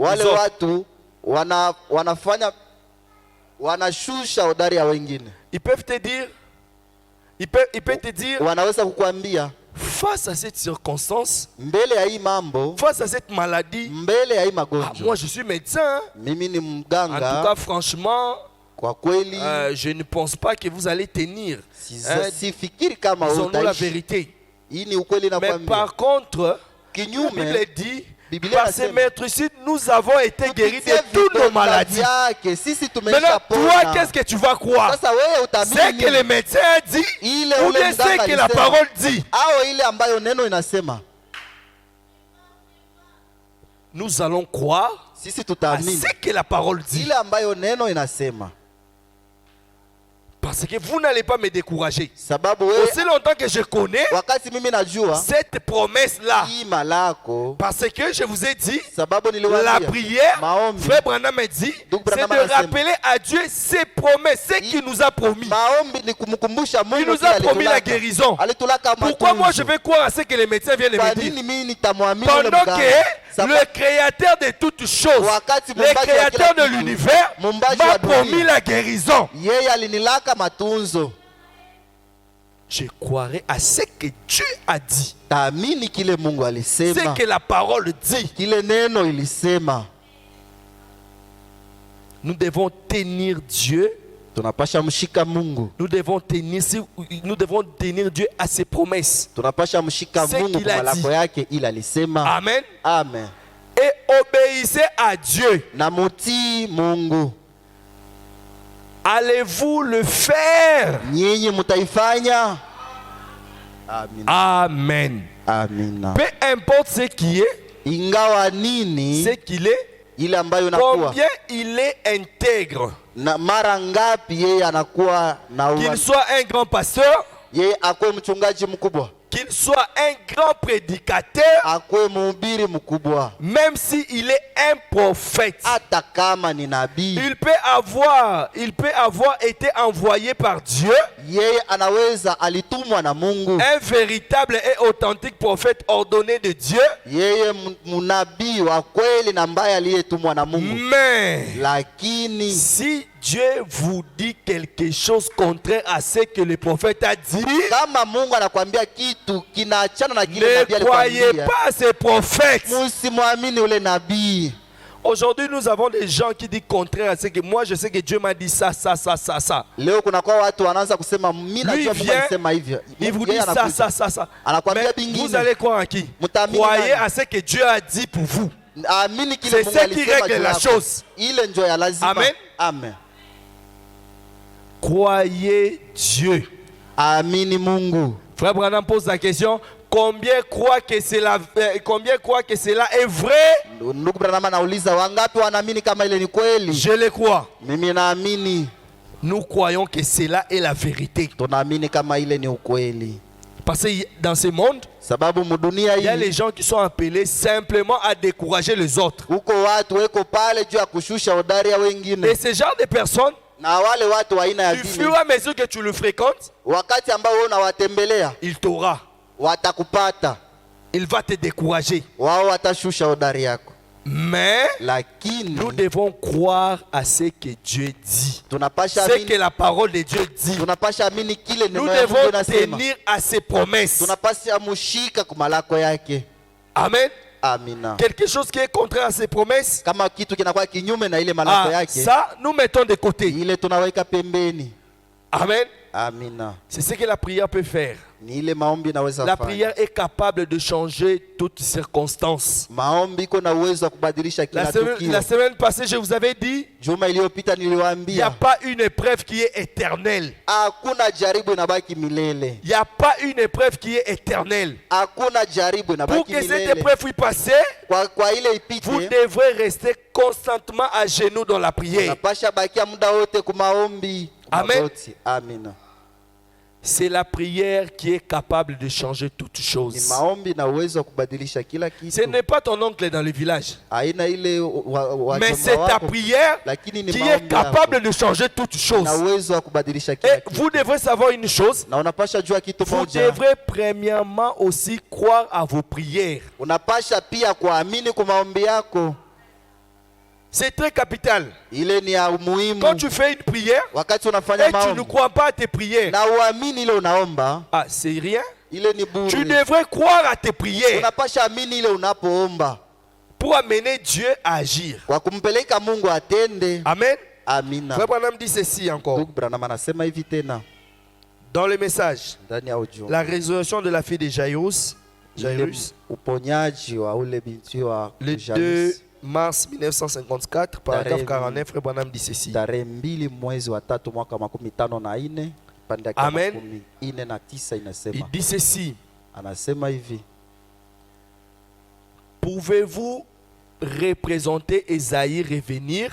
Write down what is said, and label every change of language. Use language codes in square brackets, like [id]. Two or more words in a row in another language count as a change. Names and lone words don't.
[sw] wale [fr] autres. [sw] watu wanafanya wanashusha udari ya wengine. [fr] Ils peuvent te dire, ils peuvent te dire, [sw] Wanaweza kukwambia [fr] face à cette circonstance, [sw] mbele ya hii mambo, [fr] face à cette maladie, [sw] mbele ya hii ah, magonjwa, [fr] moi je suis médecin. [sw] mimi ni [fr] En tout cas, [sw] mganga, [fr] franchement, [sw] kwa kweli [fr] je ne pense pas que vous allez tenir. [sw] sifikiri kama [fr] Disons-nous la [sw] utaishi. [fr] vérité. [sw] Hii ni ukweli [fr] Mais [sw] nakwambia. [fr] par contre, la [sw] Kinyume, [fr] Bible dit, [sw] Biblia [fr] par ces [sw] inasema, [fr] maîtres-ci, nous avons été guéris de [sw] kupitia [fr] toutes nos [sw] vidonda [fr] maladies. [sw] vyake sisi [fr] Maintenant, [sw] tumesha [fr] toi, [sw] pona. [fr] qu'est-ce que tu vas croire? [sw] Sasa wewe [fr] C'est [sw] utaamini [fr] que le [sw] nini? [fr] médecin a dit [sw] Ile [fr] ou [sw] ule [fr] bien c'est [sw] mganga [fr] que la [sw] alisema, [fr] parole dit? [sw] au ile ambayo neno inasema? [fr] Nous allons croire [sw] Sisi [fr] à [sw] tutaamini [fr] ce que la parole dit. [sw] ile ambayo neno inasema, [fr] Parce que vous n'allez pas me décourager. [sw] sababu wewe [fr] Aussi longtemps que je connais [sw] wakati mimi najua [fr] cette promesse-là. [sw] ima lako, [fr] Parce que je vous ai dit, [sw] sababu [fr] la [sw] niliwaambia [fr] prière, [sw] maombi, [fr] Frère Branham me dit, Donc c'est [sw] Branham [fr] de [sw] anasema, [fr] rappeler à Dieu ses promesses, ce qu'il nous a promis. [sw] maombi ni kumkumbusha [fr] Il [sw] Mungu [fr] nous [sw] kile [fr] a promis la [sw] alitulaka. [fr] guérison. [sw] Alitulaka [fr] Pourquoi moi [sw] matunzo. [fr] je vais croire à ce que les médecins viennent de [sw] Kwa [fr] me dire? [sw] nini mimi nitamwamini ule [fr] Pendant [sw] mganga? [fr] que le créateur de toutes choses, [sw] Wakati [fr] le [sw] mumbaji wa [fr] créateur [sw] kila [fr] de [sw] kitu, [fr] l'univers, [sw] mumbaji wa [fr] m'a [sw] dunia, [fr] promis la guérison. [sw] yeye alinilaka matunzo. [fr] Je croirai à ce que Dieu a dit. [sw] Taamini kile Mungu [fr] Ce [sw] alisema, [fr] que la parole dit. [sw] kile neno ilisema. [fr] Nous devons tenir Dieu. [sw] Tunapasha mshika Mungu, [fr] Nous devons tenir Dieu à ses promesses. [sw] tunapasha mshika [fr] Ce [sw] Mungu [fr] qu'il a [sw] kwa malako [fr] dit. [sw] yake ile alisema. [fr] Amen. [sw] Amen. [fr] Et obéissez à Dieu. [sw] Na mutii Mungu, [fr] Allez-vous le faire? [sw] nyinyi mtaifanya. Amina. [fr] Amen. [sw] Amina. [fr] Peu importe ce qui est, [sw] Ingawa nini [fr] ce qu'il est, [sw] ile ambayo inakuwa [fr] combien il est intègre, [sw] na mara ngapi yeye anakuwa na [fr] qu'il soit un grand pasteur, [sw] yeye akuwe mchungaji mkubwa, [fr] qu'il soit un grand prédicateur, [sw] akuwe mhubiri mkubwa, [fr] même s'il est un prophète, [sw] hata kama ni nabii, [fr] il peut avoir été envoyé par Dieu, [sw] yeye anaweza alitumwa na Mungu, [fr] un véritable et authentique prophète ordonné de Dieu, [sw] yeye mnabii wa kweli na ambaye aliyetumwa na Mungu. [fr] mais [sw] Lakini [fr] si Dieu vous dit quelque chose contraire à ce que le prophète a dit, [sw] kama Mungu anakuambia kitu kinaachana na kile [fr] ne [sw] nabii [fr] croyez [sw] alikwambia, [fr] pas ces prophètes. [sw] msimwamini ule nabii. [fr] Aujourd'hui, nous avons des gens qui disent contraire à ce que moi je sais que Dieu m'a dit ça. [sw] Leo kuna kwa watu wanaanza kusema mimi najua Mungu [fr] vient, [sw] alisema hivyo. [fr] Il vous dit [sw] Yeye anakuja. [fr] ça. [sw] Anakuambia [fr] Mais [sw] bingine. [fr] vous allez croire en qui? [sw] Mtaamini [fr] Croyez [sw] nani? [fr] à ce que Dieu a dit pour vous. [sw] Amini kile [fr] C'est [sw] Mungu [fr] ce qui [sw] alisema [fr] règle [sw] juu [fr] la [sw] yako. [fr] chose. [sw] Ile ndio ya lazima. [fr] Amen. [sw] Amen. [fr] Croyez Dieu. [sw] Amini Mungu. [fr] Frère Branham pose la question, combien croient que cela est vrai? [sw] Ndugu Branham anauliza wangapi wanaamini kama ile ni kweli? [fr] Je le crois. [sw] Mimi naamini. [fr] Nous croyons que cela est la vérité. [sw] Tunaamini kama ile ni ukweli. [fr] Parce que dans ce monde, [sw] Sababu mudunia [fr] il y a [sw] hii [fr] les gens qui sont appelés simplement à décourager les autres. [sw] huko watu weko pale juu ya kushusha hodari ya [fr] Et [sw] wengine, [fr] ce genre de personnes, [sw] na wale watu wa aina ya [fr] du [sw] dini, [fr] fur et à mesure que tu le fréquentes, [sw] wakati ambao wewe unawatembelea [fr] il t'aura. [sw] watakupata, [fr] Il va te décourager. [sw] wao watashusha hodari yako. [fr] Mais [sw] Lakini [fr] nous devons croire à ce que Dieu dit. [sw] tunapasha [fr] Ce que [sw] amini, [fr] la parole de Dieu dit. [sw] tunapasha amini kile [fr] Nous [sw] neno ya Mungu [fr] devons [sw] inasema. [fr] tenir à ses promesses. [sw] Tunapasha mushika kwa malako yake. [fr] Amen. [sw] Amina. [fr] Quelque chose qui est contraire à ses promesses, [sw] Kama kitu kinakuwa kinyume na ile malako yake, [fr] ça, nous mettons de côté. [sw] ile tunaweka pembeni. [fr] Amen. [sw] Amina. [fr] C'est ce que la prière peut faire. [sw] Ni ile maombi naweza [fr] La [sw] fanya. [fr] prière est capable de changer toutes circonstances. [sw] Maombi iko na uwezo wa kubadilisha kila tukio. [fr] La semaine passée, je vous avais dit, [sw] Juma iliyopita [fr] il n'y a [sw] niliwaambia [fr] pas une épreuve qui est éternelle. [sw] hakuna jaribu inabaki milele. [fr] Il n'y a pas une épreuve qui est éternelle. [sw] Hakuna jaribu [fr] Pour [sw] inabaki [fr] que cette [sw] milele. [fr] épreuve puisse passer, [sw] Kwa ile ipite, [fr] vous devrez rester constamment à genoux dans la prière. [sw] napasha bakia muda wote kumaombi. [fr] Amen. [sw] Magoti. Amina. [fr] C'est la prière qui est capable de changer toutes [sw] Ni [fr] choses. [sw] maombi na uwezo wa kubadilisha kila kitu. [fr] Ce n'est pas ton oncle dans le village, [sw] Haina ile [fr] mais c'est ta prière [sw] lakini ni [fr] qui est [sw] maombi [fr] capable de changer toutes [sw] na [fr] choses. [sw] uwezo wa kubadilisha kila [fr] Et [sw] kitu. [fr] vous devrez savoir une chose, [sw] Na unapasha jua kitu [fr] vous [sw] moja. [fr] devrez premièrement aussi croire à vos prières. [sw] Unapasha pia kuamini kwa maombi yako. [fr] C'est très capital. [sw] Ile ni ya muhimu. [fr] Quand tu fais une prière [sw] Wakati unafanya [fr] et tu ne [sw] maombi [fr] crois pas à tes prières, [sw] na uamini ile unaomba, [fr] ah, c'est rien. [sw] ile ni [fr] Tu [sw] bure. [fr] devrais croire à tes prières [sw] Unapasha amini ile unapoomba [fr] pour amener Dieu à agir. [sw] kwa kumpeleka Mungu atende. [fr] Amen. [sw] Amina. [fr] Frère Branham dit ceci encore [sw] Ndugu Branham anasema hivi tena [fr] dans le message. [sw] ndani ya ujumbe. [fr] La résurrection de la fille de Jairus, [sw] Ile uponyaji wa ule binti wa [fr] le 2 [sw] Jairus, [fr] mars 1954, paragraphe 49, Frère Branham dit ceci. [sw] tarehe 2 mwezi wa 3 mwaka 54 pande ya [fr] Amen. [sw] 49 [fr] Il [sw] inasema, [fr] dit ceci. [sw] anasema hivi: [fr] Pouvez-vous représenter Esaïe revenir?